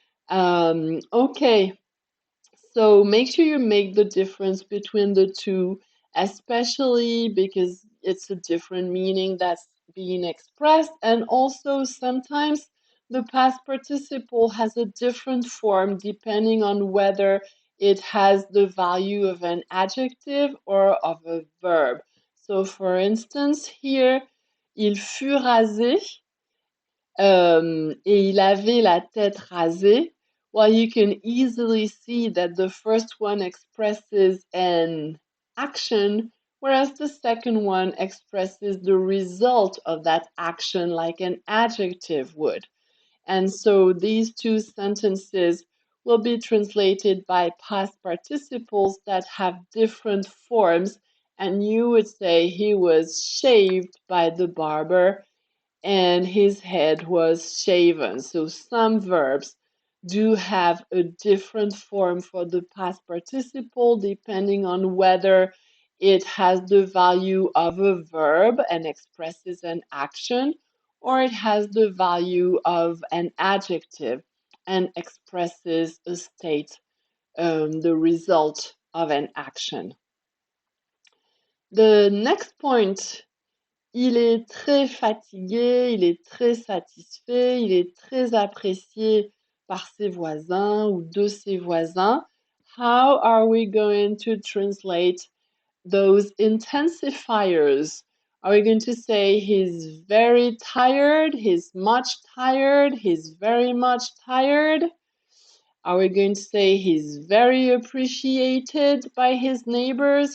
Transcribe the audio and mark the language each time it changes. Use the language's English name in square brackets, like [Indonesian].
[English] Okay, so make sure you make the difference between the two, especially because it's a different meaning that's being expressed, and also sometimes the past participle has a different form depending on whether it has the value of an adjective or of a verb. So for instance, here, [French] il fut rasé. Et il avait la tête rasée. [English] Well, you can easily see that the first one expresses an action, whereas the second one expresses the result of that action like an adjective would. And so these two sentences will be translated by past participles that have different forms. And you would say he was shaved by the barber and his head was shaven. So some verbs do have a different form for the past participle depending on whether it has the value of a verb and expresses an action, or it has the value of an adjective and expresses a state, the result of an action. The next point, [French] il est très fatigué, il est très satisfait, il est très apprécié par ses voisins ou de ses voisins. [English] How are we going to translate those intensifiers? Are we going to say he's very tired, he's much tired, he's very much tired? Are we going to say he's very appreciated by his neighbors?